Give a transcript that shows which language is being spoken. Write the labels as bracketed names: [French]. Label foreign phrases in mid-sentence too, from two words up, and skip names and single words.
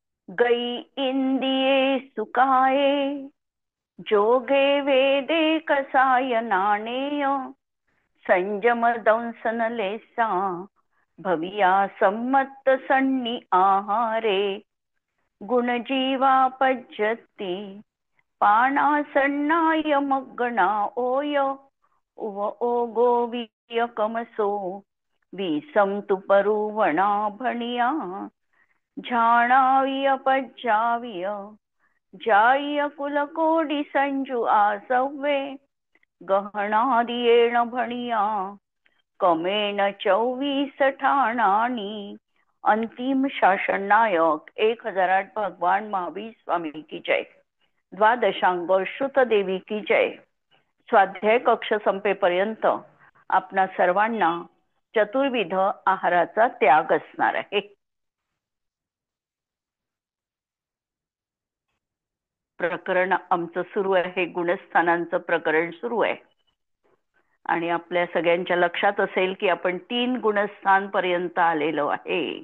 [Prakrit languages] गई इंदिये सुकाये, जोगे वेदे कसाय नाणेय, संयम दंसन लेसा, भविया सम्मत सन्नी आहारे, गुणजीवा पज्जती, पानासन्नाय मग्गणा ओय, उव ओगो वियकमसो, विसंतु परुवणा भणिया, झाणाविय पज्जाविय, जाय कुलकोडी संजू आसव्वे, गहनादियेण भणिया, कमेण 24 ठाणानी. [Hindi] अंतिम शासन नायक 1008 भगवान महावीर स्वामी की जय. द्वादशांग श्रुत देवी की जय. [Marathi] स्वाध्याय कक्ष संपेपर्यंत आपणा सर्वांना चतुर्विध आहाराचा त्याग असणार आहे. प्रकरण आमचं सुरू आहे, गुणस्थानांचं प्रकरण सुरू आहे. आणि आपल्या सगळ्यांच्या लक्षात असेल की आपण 3 गुणस्थान पर्यंत आलेलो आहे.